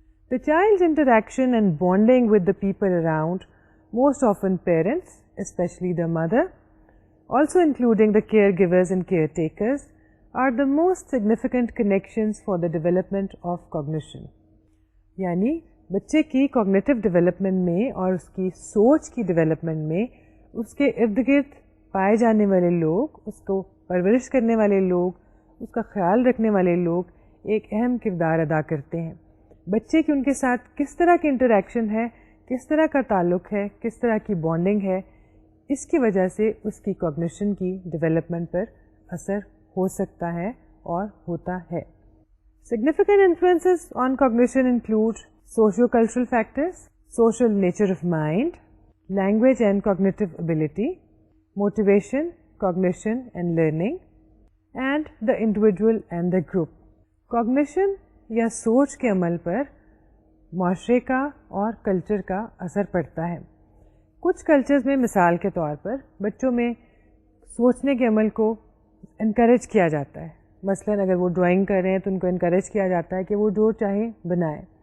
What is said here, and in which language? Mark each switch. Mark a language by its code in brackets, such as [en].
[en] The child's interaction and bonding with the people around, most often parents, especially the mother, also including the caregivers and caretakers, are the most significant connections for the development of cognition. [ur] یعنی بچے کی cognitive development میں اور اس کی سوچ کی development میں اس کے ارد گرد پائے جانے والے لوگ, اس کو پرورش کرنے والے لوگ, اس کا خیال رکھنے والے لوگ ایک اہم کردار ادا کرتے ہیں. بچے کی ان کے ساتھ کس طرح کی انٹریکشن ہے, کس طرح کا تعلق ہے, کس طرح کی بانڈنگ ہے, اس کی وجہ سے اس کی کوگنیشن کی ڈیولپمنٹ پر اثر ہو سکتا ہے اور ہوتا ہے. [en] Significant influences on cognition include socio-cultural factors, social nature of mind, language and cognitive ability, motivation, cognition and learning, and the individual and the group. [ur] Cognition یا سوچ کے عمل پر معاشرے کا اور کلچر کا اثر پڑتا ہے. کچھ کلچرز میں مثال کے طور پر بچوں میں سوچنے کے عمل کو انکریج کیا جاتا ہے. مثلاً اگر وہ ڈرائنگ کر رہے ہیں تو ان کو انکریج کیا جاتا ہے کہ وہ جو چاہیں بنائیں.